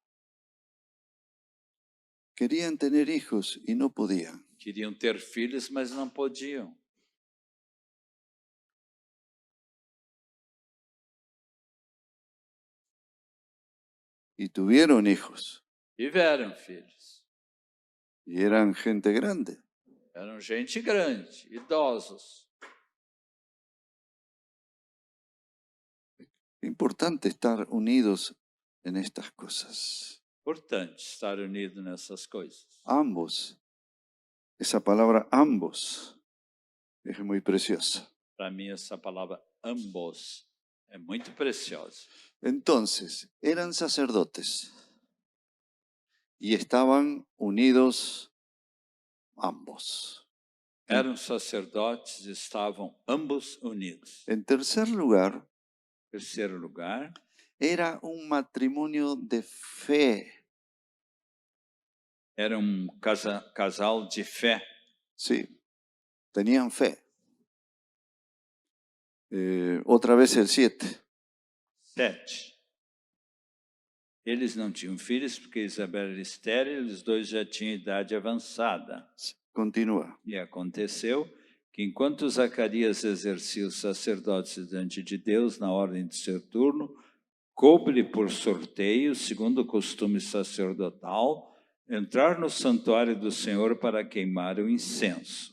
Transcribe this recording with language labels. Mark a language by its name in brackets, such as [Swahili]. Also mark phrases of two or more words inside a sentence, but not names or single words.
[Spanish] Querían tener hijos y no podían. [Portuguese] Queriam ter filhos, mas não podiam. [Spanish] Y tuvieron hijos. [Portuguese] Tiveram filhos. [Spanish] Y eran gente grande. [Portuguese] Eram gente grande, idosos. [Spanish] Importante estar unidos en estas cosas. [Portuguese] Importante estar unido nessas coisas. [Spanish] Ambos. Esa palabra ambos es muy preciosa. [Portuguese] Para mim, essa palavra ambos é muito preciosa. [Spanish] Entonces, eran sacerdotes y estaban unidos ambos. [Portuguese] Eram sacerdotes, estavam ambos unidos. [Spanish] En tercer lugar, [Portuguese] Terceiro lugar, [Spanish] era un matrimonio de fe. [Portuguese] era casal de fé. [Spanish] Sí, tenían fe. Otra vez el 7. 7. [Portuguese] Eles não tinham filhos porque Isabel era estéril, os dois já tinham idade avançada. [Spanish] Continúa. [Portuguese] E aconteceu que enquanto Zacarias exercia o sacerdócio diante de Deus na ordem do seu turno, coube-lhe por sorteio, segundo o costume sacerdotal, entrar no santuário do Senhor para queimar o incenso.